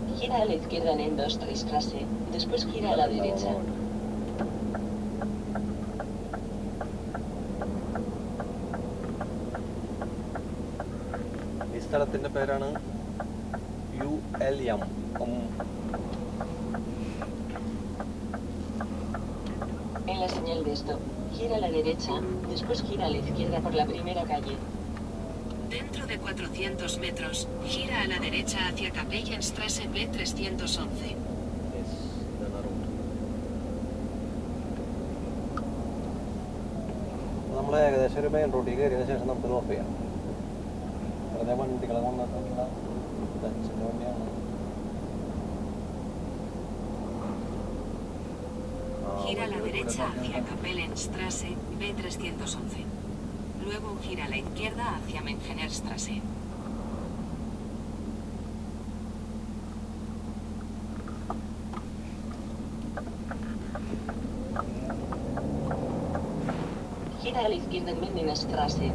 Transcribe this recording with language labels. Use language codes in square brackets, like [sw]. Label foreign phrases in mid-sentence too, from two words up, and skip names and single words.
[es] Gira a la izquierda en Endostreichstraße, después gira a la derecha. [ml] ഈ സ്ഥലത്തിന്റെ പേരാണ് ULM. [es] En la señal de stop, gira a la derecha, después gira a la izquierda por la primera calle. Dentro de 400 metros, gira a la derecha hacia Kapellenstraße B311. [ml] നമ്മൾ ഏകദേശം ഒരു മെയിൻ റോഡിൽ കയറിയതിനു ശേഷം നമുക്ക് ഓഫ് ചെയ്യാം. വെറുതെ വണ്ടികളെ കൊണ്ടിട്ടുള്ള ഡച്ചിൻ്റെ വണ്ടിയാണ്. [es] Gira a la derecha hacia Kapellenstraße B311. Luego gira a la izquierda hacia Mengenerstraße. Gira a la izquierda en Mengenerstraße.